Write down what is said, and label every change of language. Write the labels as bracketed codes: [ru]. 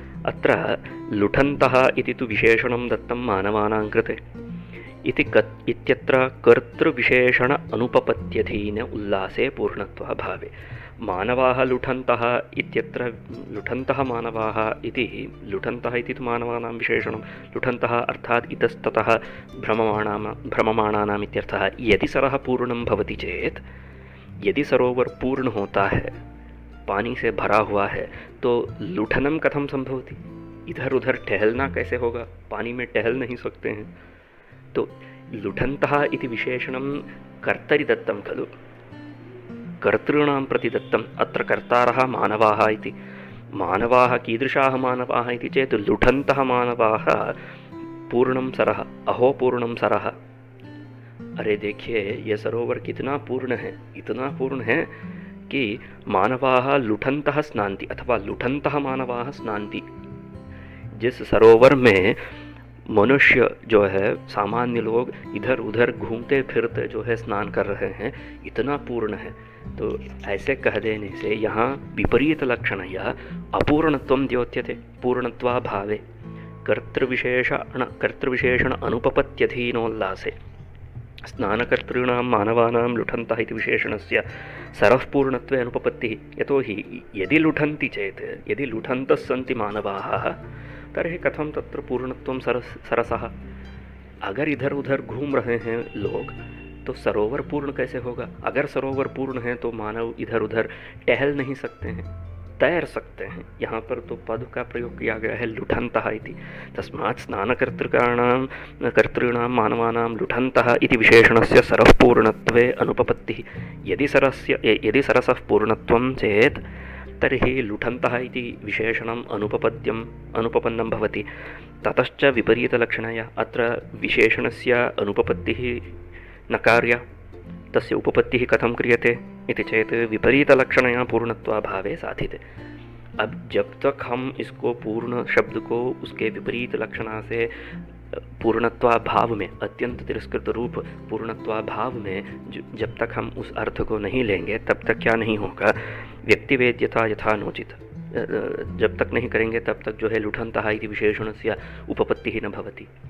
[sa] अत्र लुठन्तः इति तु विशेषणं दत्तं मानवानां कृते इत्यत्र कर्तृविशेषण अनुपपत्त्यधीन उल्लासे पूर्णत्वाभावे। मानवाः लुठन्तः इत्यत्र लुठन्तः मानवाः इति, लुठन्तः इति तु मानवानां विशेषणं। लुठन्तः अर्थात् इतस्ततः भ्रममाणानाम् इत्यर्थः। यदि सरः पूर्णं भवति चेत, [hi] यदि सरोवर पूर्ण होता है, पानी से भरा हुआ है, तो [sa] लुठनम कथम संभवति? [hi] इधर उधर टहलना कैसे होगा? पानी में टहल नहीं सकते हैं। [sa] तो लुठन्तः इति विशेषणं कर्तरि दत्तं खलु, कर्तॄणां प्रति दत्तम्। अत्र कर्तारः मानवाः इति। मानवाः कीदृशाः मानवाः इति चेत् लुठन्तः मानवाः पूर्णं सरः, अहो पूर्णं सरः। [hi] अरे देखिए ये सरोवर कितना पूर्ण है, इतना पूर्ण है कि [sa] मानवाः लुठन्तः स्नान्ति अथवा लुठन्तः मानवाः स्नान्ति। [hi] जिस सरोवर में मनुष्य जो है, सामान्य लोग इधर उधर घूमते फिरते जो है स्नान कर रहे हैं, इतना पूर्ण है। तो ऐसे कह देने से यहाँ विपरीत लक्षण या [sa] अपूर्णत्वं द्योत्यते। पूर्णत्वाभावे कर्तृविशेषण अनुपपत्यधीनोल्लासे स्नानकर्तॄणां मानवानां लुठन्तः इति विशेषणस्य सरः पूर्णत्वे अनुपपत्तिः। यतो हि यदि लुठन्ति चेत्, यदि लुठन्तः सन्ति मानवाः, तर्हि कथं तत्र पूर्णत्वं सरसः? [hi] अगर इधर उधर घूम रहे हैं लोग तो सरोवर पूर्ण कैसे होगा? अगर सरोवर पूर्ण है तो मानव इधर उधर टहल नहीं सकते हैं, तैर सकते हैं। यहाँ पर तो पद का प्रयोग किया गया है लुठन्तः इति। [sa] तस्मात् स्नानकर्तॄणां मानवानां लुठन्तः इति विशेषणस्य सरः पूर्णत्वे अनुपपत्तिः। यदि सरसः पूर्णत्वं चेत् तर्हि लुठन्तः इति विशेषणम् अनुपपन्नं भवति। ततश्च विपरीतलक्षणया अत्र विशेषणस्य अनुपपत्तिः न कार्या, तस्य उपपत्तिः कथं क्रियते इति चेत् विपरीतलक्षणया पूर्णत्वाभावे साधिते। [hi] अब जब तक हम इसको पूर्ण शब्द को उसके विपरीत लक्षणा से पूर्णत्वाभाव में, अत्यंत तिरस्कृत रूप पूर्णत्वाभाव में जब तक हम उस अर्थ को नहीं लेंगे, तब तक क्या नहीं होगा? [sa] व्यक्तिवेद्यता यथा नोचित [hi] जब तक नहीं करेंगे तब तक जो है [sa] लुठन्तः इति विशेषणस्य उपपत्तिः न भवति।